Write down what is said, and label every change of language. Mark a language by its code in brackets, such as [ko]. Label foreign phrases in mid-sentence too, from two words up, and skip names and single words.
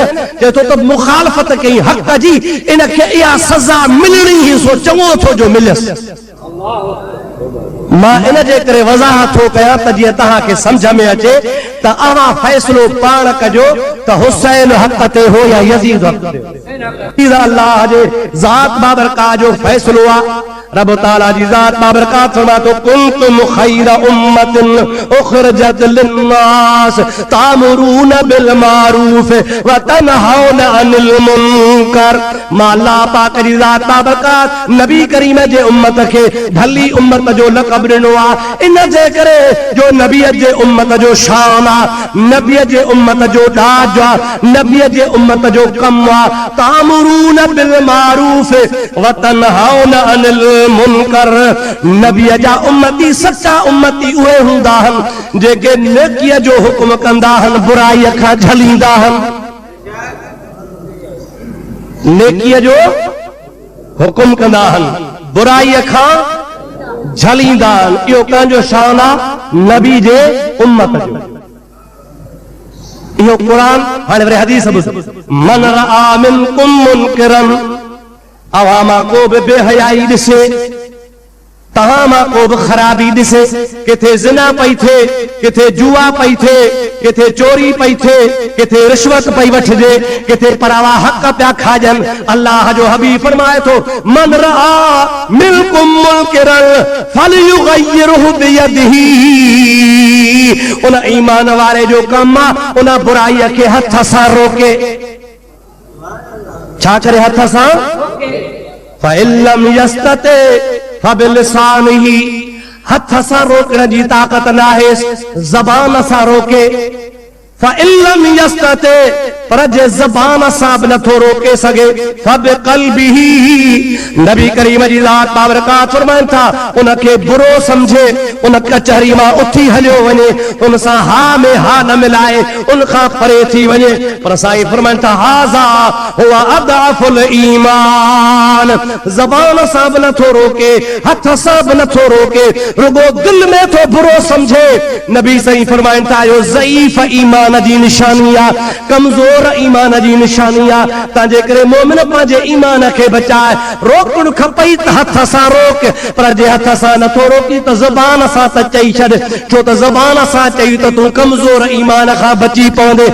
[sd] चए थो त मुखालफत कई हक़ जी, इनखे इहा सज़ा मिलणी ई सो चङो थो जो मिलियसि। मां इन जे करे वज़ाहत थो कयां त जीअं तव्हांखे सम्झ में अचे त अव्हां फ़ैसिलो पाण कजो त हुसैन हक़ ते हो या यज़ीद हक़ ते। अल्लाह जे ज़ात बाबरकात जो फ़ैसिलो आहे। रब ताला जी ज़ात बाबरकात फरमातो [ar] كنتم خير أمة أخرجت للناس تأمرون بالمعروف وتنهون عن المنكر. [sd] मां अल्लाह पाक जी ज़ात बाबरकात नबी करीम जे उम्मत खे भली उम्मत जो लक़ब ॾिनो आहे। इन जे करे जो नबी जे उम्मत जो शान आहे, नबी जे उम्मत जो ॾाज आहे, नबी जे उम्मत जो कम आहे। [ar] تأمرون بالمعروف وتنهون عن المنكر. [sd] नबी जा उम्मती सच्चा उम्मती उहे हूंदा आहिनि जेके नेकीअ जो हुक्म कंदा आहिनि, बुराईअ खां झलींदा आहिनि। नेकीअ जो हुक्म कंदा आहिनि, बुराईअ खां झलींदा आहिनि। इहो कंहिंजो शान आहे? नबी जे उम्मत जो। इहो क़ुरान हाणे वरी हदीस ॿुध। [ar] من رأى منكم منكرا, [sd] अवां मां को बि बेहयाई ॾिसे, तव्हां मां को बि ख़राबी ॾिसे, किथे ज़िना पई थिए, किथे जुआ पई थिए, किथे चोरी पई थिए, किथे रिश्वत पई वठिजे, किथे परावा हक़ पिया खाजनि, अल्लाह जो हबीब फरमाए थो [ar] من رأى منكم منكرا فليغيره بيده. [sd] उन ईमान वारे जो कम आहे उन बुराईअ खे हथ सां रोके। छा करे हथ सां? [ar] فإن لم يستطع فبلسانه. [sd] हथ सां रोकण जी ताक़त न आहे, ज़बान सां रोके। [ar] فإن لم يستطع, [sd] पर जे ज़बान सां बि नथो रोके सघे, फ़बिक़ल्बिही। नबी करीम जी ज़ात बाबरकात फरमाइनि था उनखे बुरो समझे, उन कचहरी मां उथी हलियो वञे, उन सां हा में हा न मिलाए, उन खां परे थी वञे। पर साईं फरमाइनि था [ar] هذا هو أضعف الإيمان. [sd] ज़बान सां बि नथो रोके, हथ सां बि नथो रोके, रुगो दिल में थो बुरो समझे। नबी साईं फरमाइनि था इहो ज़ईफ़ ईमान जी निशानी आहे, कमज़ोर ईमान जी निशानी आहे। तंहिंजे करे मोमिन पंहिंजे ईमान खे बचाए रोकणु खपई त हथ सां रोक, पर जे हथ सां नथो रोकी त ज़बान सां त चई छॾ, छो त ज़बान सां चई त तूं कमज़ोर ईमान खां बची पवंदे।